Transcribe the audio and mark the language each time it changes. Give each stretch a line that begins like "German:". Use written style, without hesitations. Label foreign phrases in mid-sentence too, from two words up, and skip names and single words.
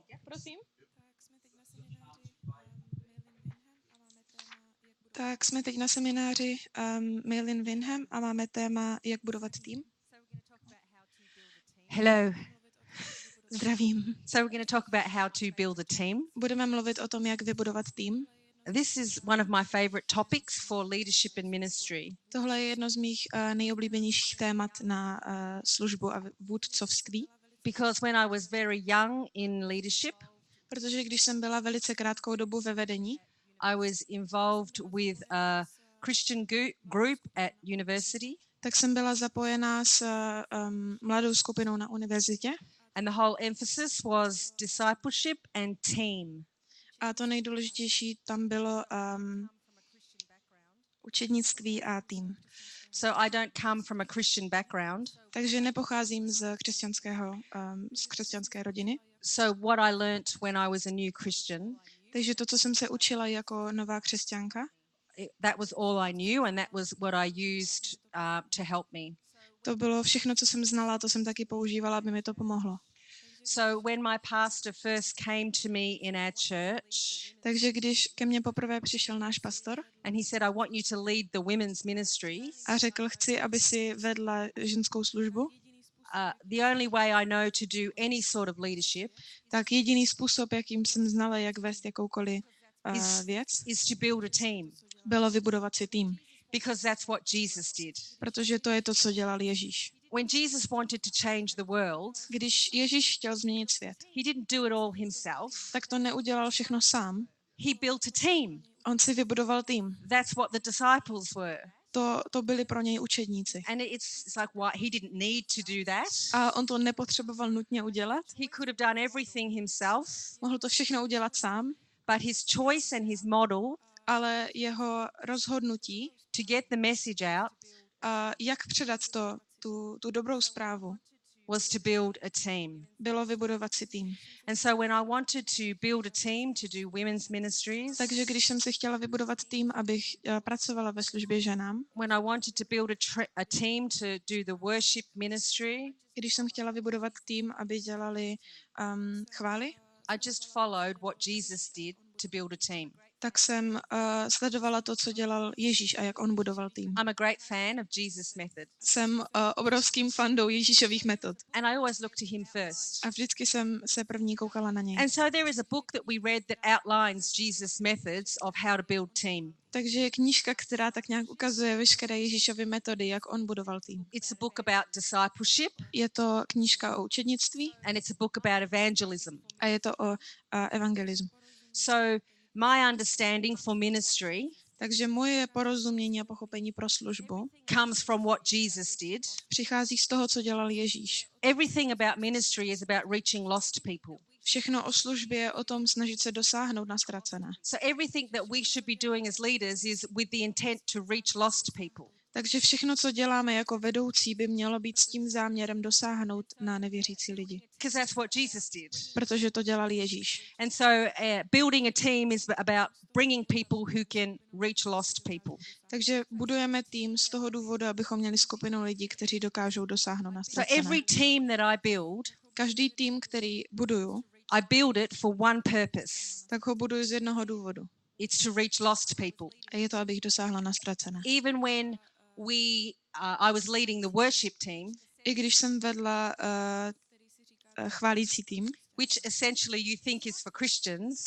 Czech: Prosím. Tak jsme teď na semináři Maylin Wyndham a máme téma, jak budovat tým.
English: Hello.
Czech: Zdravím.
English: So we're going to talk about how to build a team.
Czech: Budeme mluvit o tom, jak vybudovat tým.
English: This is one of my favorite topics for leadership and ministry.
Czech: Tohle je jedno z mých nejoblíbenějších témat na službu a vůdcovství.
English: Because when I was very young in leadership,
Czech: Protože když jsem byla velice krátkou dobu ve vedení,
English: I was involved with a Christian group at university.
Czech: Tak jsem byla zapojená s mladou skupinou na univerzitě.
English: And the whole emphasis was discipleship and team.
Czech: A to nejdůležitější tam bylo učednictví a tým.
English: So I don't come from a Christian background.
Czech: Takže nepocházím z křesťanské rodiny.
English: So what I learnt when I was a new Christian,
Czech: takže to, co jsem se učila jako nová křesťanka,
English: that was all I knew and that was what I used to help me.
Czech: To bylo všechno, co jsem znala, to jsem taky používala, aby mi to pomohlo.
English: So when my pastor first came to me in our church,
Czech: takže když ke mně poprvé přišel náš pastor
English: and he said, I want you to lead the women's ministries,
Czech: a řekl, chci, aby si vedla ženskou službu,
English: the only way I know to do any sort of leadership,
Czech: tak jediný způsob, jakým jsem znala, jak vést jakoukoliv věc,
English: is to build a team.
Czech: Bylo vybudovat si tým.
English: Because that's what Jesus did.
Czech: Protože to je to, co dělal Ježíš.
English: When Jesus wanted to change the world,
Czech: když Ježíš chtěl změnit svět,
English: he didn't do it all himself.
Czech: Tak to neudělal všechno sám.
English: He built a team.
Czech: On si vybudoval tým.
English: That's what the disciples were.
Czech: To byli pro něj učedníci.
English: And it's like what he didn't need to do that.
Czech: A on to nepotřeboval nutně udělat.
English: He could have done everything himself.
Czech: Mohl to všechno udělat sám.
English: But his choice and his model,
Czech: ale jeho rozhodnutí,
English: to get the message out,
Czech: jak předat tu dobrou zprávu,
English: was to build a team.
Czech: Bylo vybudovat si tým.
English: And so when I wanted to build a team to do women's ministries,
Czech: takže když jsem si chtěla vybudovat tým, abych pracovala ve službě ženám,
English: when I wanted to build a team to do the worship ministry,
Czech: když jsem chtěla vybudovat tým, aby dělali chvály,
English: I just followed what Jesus did to build a team.
Czech: Tak jsem sledovala to, co dělal Ježíš a jak on budoval tým.
English: I'm a great fan of Jesus' method.
Czech: Jsem obrovským fandou Ježíšových metod.
English: And I always look to him first.
Czech: A vždycky jsem se první koukala na něj.
English: And so there is a book that we read that outlines Jesus' methods of how to build team.
Czech: Takže je knížka, která tak nějak ukazuje veškeré Ježíšovy metody, jak on budoval tým.
English: It's a book about discipleship.
Czech: Je to knížka o učednictví.
English: And it's a book about evangelism.
Czech: A je to o evangelismu.
English: So my understanding for ministry,
Czech: takže moje porozumění a pochopení pro službu,
English: comes from what Jesus did.
Czech: Přichází z toho, co dělal Ježíš.
English: Everything about ministry is about reaching lost people.
Czech: Všechno o službě je o tom snažit se dosáhnout na ztracené.
English: So everything that we should be doing as leaders is with the intent to reach lost people.
Czech: Takže všechno, co děláme jako vedoucí, by mělo být s tím záměrem dosáhnout na nevěřící lidi.
English: Because that's what Jesus did.
Czech: Protože to dělal Ježíš.
English: And so building a team is about bringing people who can reach lost people.
Czech: Takže budujeme tým z toho důvodu, abychom měli skupinu lidí, kteří dokážou dosáhnout na ztracené.
English: So every team that I build,
Czech: každý tým, který buduju,
English: I build it for one purpose.
Czech: Tak ho buduju z jednoho důvodu.
English: It's to reach lost people.
Czech: A je to, abych dosáhla na ztracené.
English: Even when I was leading the worship team,
Czech: i když jsem vedla chválící tým,
English: which essentially you think is for Christians,